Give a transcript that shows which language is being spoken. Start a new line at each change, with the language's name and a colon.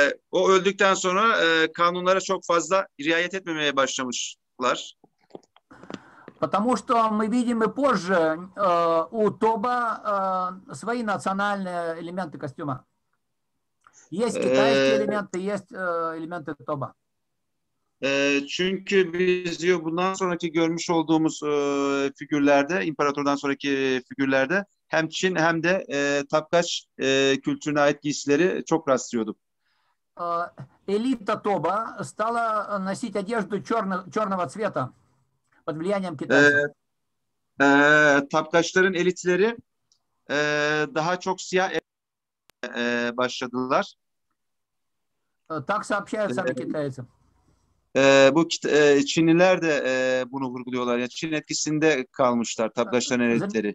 Turkish: O öldükten sonra kanunlara çok fazla riayet etmemeye başlamışlar.
Russian: Потому что мы видим и позже у Тоба свои национальные элементы костюма. Есть китайские элементы, есть элементы Тоба.
Turkish: Çünkü biz diyor bundan sonraki görmüş olduğumuz figürlerde, imparatordan sonraki figürlerde hem Çin hem de Tapkaç kültürüne ait giysileri çok rastlıyorduk.
Russian: Элита Тоба стала носить одежду черного цвета под влиянием китайцев.
Turkish: Tapkaçların elitleri daha çok siyah başladılar.
Russian: Так сообщают сами китайцы.
Turkish: Bu Çinliler de bunu vurguluyorlar. Yani Çin etkisinde kalmışlar Tapkaçların elitleri.